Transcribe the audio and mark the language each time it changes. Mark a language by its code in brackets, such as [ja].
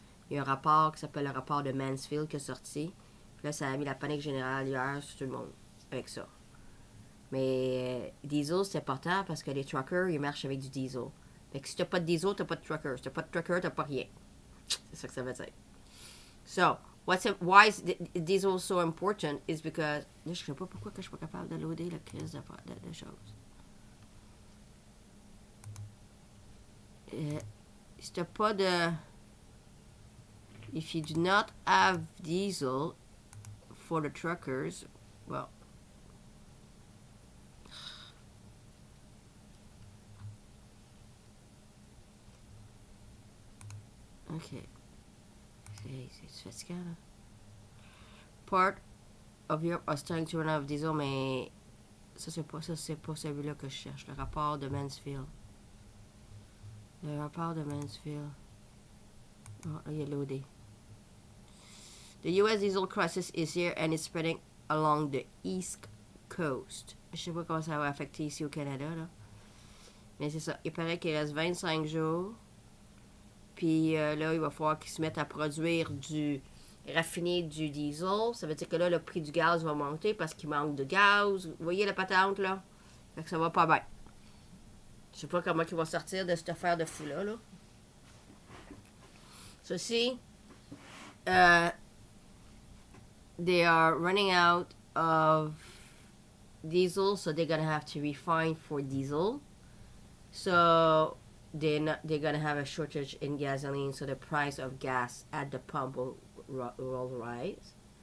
[fr] Il y a un rapport qui s'appelle le rapport de Mansfield qui est sorti. Puis là, ça a mis la panique générale hier sur tout le monde avec ça. Mais diesel, c'est important parce que les truckers, ils marchent avec du diesel. Fait que si t'as pas de diesel, t'as pas de trucker. Si t'as pas de trucker, t'as pas rien. C'est ça que ça veut dire. [en] So, why is diesel so important is because... [fr] Là, je sais pas pourquoi que je suis pas capable de loader la crise de choses. Si t'as pas de... [en] If you do not have diesel for the truckers, well... [fr] Ok. C'est fatigant, là. [en] Part of Europe are starting to run out of diesel, [fr] mais ça, c'est pas celui-là que je cherche. Le rapport de Mansfield. Le rapport de Mansfield. Oh, là, il est loadé. [en] The US diesel crisis is here and it's spreading along the East Coast. [fr] Je sais pas comment ça va affecter ici au Canada, là. Mais c'est ça. Il paraît qu'il reste 25 jours. Puis là, il va falloir qu'ils se mettent à produire raffiner du diesel. Ça veut dire que là, le prix du gaz va monter parce qu'il manque de gaz. Vous voyez la patente, là? Fait que ça va pas bien. Je sais pas comment ils vont sortir de cette affaire de fou-là, là. [en] Ceci, they are running out of diesel, so they're gonna have to refine for diesel. So they're gonna have a shortage in gasoline, so the price of gas at the pump will rise.